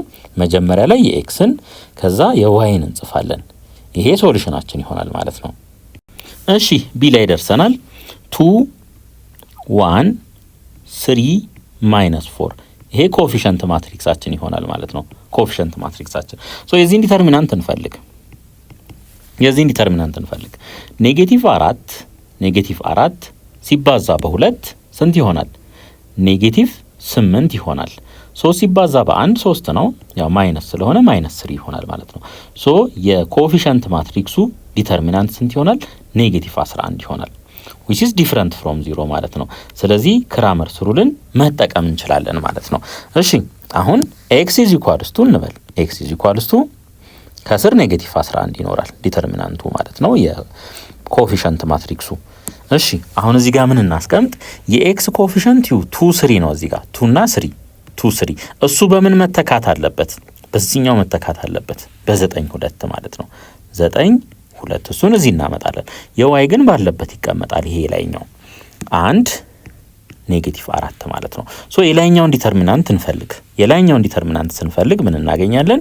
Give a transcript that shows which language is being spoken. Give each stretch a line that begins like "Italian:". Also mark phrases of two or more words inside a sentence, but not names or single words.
Amharic: መጀመሪያ ላይ የኤክስን ከዛ የዋይን እንጽፋለን። ይሄ ሶሉሽናችን ይሆናል ማለት ነው። እሺ ቢ ላይ ደርሰናል። 2 1 3 -4 ይሄ ኮኤፊሽንት ማትሪክሳችን ይሆናል ማለት ነው። ኮኤፊሽንት ማትሪክሳችን ሶ የዚህን ዲተርሚናንት እንፈልግ። ኔጌቲቭ 4 ሲባዛ በ2 ስንት ይሆናል? ኔጌቲቭ 8 ይሆናል። 3 ሲባዛ በ1 3 ነው፣ ያው ማይነስ ስለሆነ -3 ይሆናል ማለት ነው። ሶ የኮኤፊሽንት ማትሪክሱ ዲተርሚናንት ስንት ይሆናል? ኔጌቲቭ 11 ይሆናል
English: which is different from 0
Amharic: ማለት ነው። ስለዚህ ክራመርስ ሩልን መጠቀም እንችላለን ማለት ነው። እሺ አሁን
English: x is equals to
Amharic: እንበል።
English: x is equals to
Amharic: ከስር ኔጌቲቭ 11 ይኖራል ዲተርሚናንቱ ማለት ነው፣ የኮኤፊሽንት ማትሪክሱ እሺ አሁን እዚህ ጋር ምን እናስቀምጥ? የኤክስ ኮኤፊሽንት 2 3 ነው። እዚህ ጋር 2 እና 3 2 3 እሱ በምን መተካት አለበት? በዚህኛው መተካት አለበት በ9 2 ማለት ነው። 9 2 እሱን እዚህ እናመጣለን። የዋይ ግን ባለበት ይቀመጣል። ይሄ ላይኛው 1 ኔጌቲቭ 4 ማለት ነው። ሶ የላይኛውን ዲተርሚናንት እንፈልግ። የላይኛውን ዲተርሚናንት ስንፈልግ ምን እናገኛለን?